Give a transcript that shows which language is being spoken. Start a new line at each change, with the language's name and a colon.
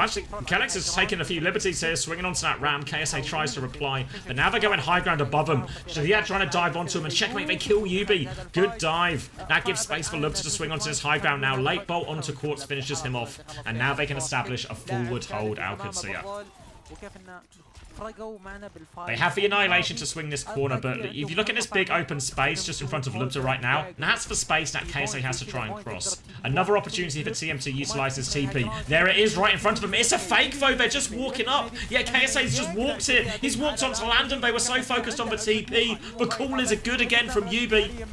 English: Actually, Kennex has taken a few liberties here, swinging onto that Ram. KSA tries to reply, but now they're going high ground above him. So yeah, trying to dive onto him, and Checkmate, they kill Yubi. Good dive. That gives space for Lubta to swing onto this high ground now. Late bolt onto Quartz finishes him off, and now they can establish a forward hold Qadsiah.
Arabic: وكيف انه فرقوا معنا بالفايت.
English: They have the Annihilation to swing this corner, but if you look at this big open space just in front of Lubta right now, that's for space that KSA has to try and cross. Another opportunity for TM to utilize his TP. There it is right in front of him. It's a fake though, they're just walking up. Yeah, KSA's just walked it. He's walked onto Landon, they were so focused on the TP. The callers are good again from Yubi.